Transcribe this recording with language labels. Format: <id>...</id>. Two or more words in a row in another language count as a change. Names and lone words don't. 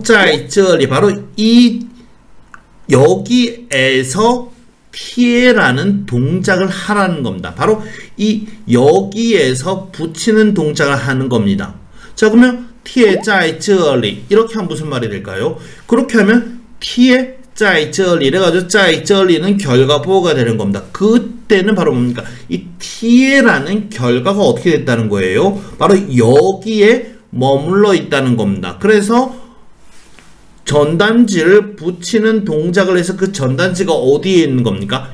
<zh>在这里</zh> <ko>바로 이 여기에서 티에라는 동작을 하라는 겁니다. 바로 이 여기에서 붙이는 동작을 하는 겁니다. 자, 그러면 티에</ko> <zh>在这里</zh> <ko>이렇게 하면 무슨 말이 될까요? 그렇게 하면 티에</ko> <zh>在这里</zh> <ko>이래가지고</ko> <zh>在这里</zh> <ko>는 결과보호가 되는 겁니다. 그때는 바로 뭡니까? 이 티에라는 결과가 어떻게 됐다는 거예요? 바로 여기에 머물러 있다는 겁니다. 그래서 전단지를 붙이는 동작을 해서 그 전단지가 어디에 있는 겁니까?</ko>